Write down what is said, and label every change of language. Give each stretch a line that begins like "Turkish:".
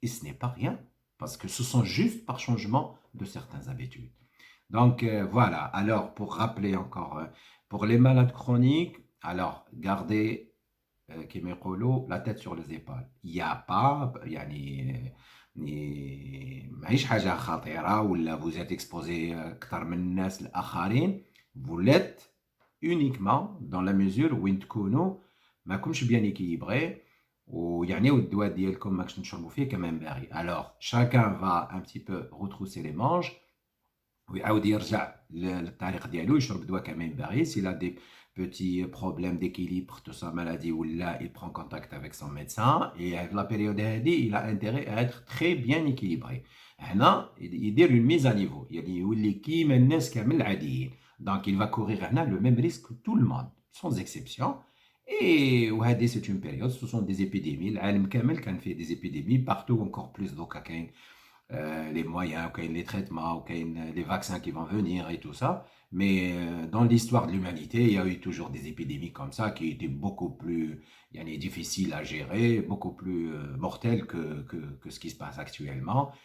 French: Et ce n'est pas rien parce que ce sont juste par changement de certaines habitudes. Donc voilà, alors pour rappeler encore, pour les malades chroniques, alors gardez
Arabic: كيما يقولوا
French: la tête sur les épaules. Il n'y a pas
Arabic: يعني ماهيش حاجة خطيرة ولا
French: vous êtes exposé
Arabic: أكثر من الناس الآخرين.
French: Vous l'êtes uniquement dans la mesure
Arabic: وين تكونوا ماكمش
French: bien équilibré
Arabic: ويعني والدواء ديالكم ماكش تشربوا فيه كما ينبغي.
French: Alors chacun va un petit peu retrousser les manches
Arabic: ويعاود يرجع للطريق ديالو يشرب دواء كما ينبغي.
French: S'il a des petits problèmes d'équilibre de sa maladie ou là il prend contact avec son médecin et avec la période هذه il a intérêt à être très bien équilibré.
Arabic: هنا يدير
French: une mise à niveau
Arabic: يعني يولي كيما الناس كامل العاديين.
French: Donc il va courir هنا le même risque que tout le monde sans exception. Et وهذه c'est une période, ce sont des épidémies.
Arabic: العالم كامل كان فيه
French: des épidémies partout encore plus
Arabic: دوكا كاين
French: les moyens, les traitements, les vaccins qui vont venir et tout ça. Mais dans l'histoire de l'humanité, il y a eu toujours des épidémies comme ça qui étaient beaucoup plus difficiles à gérer, beaucoup plus mortelles que ce qui se passe actuellement.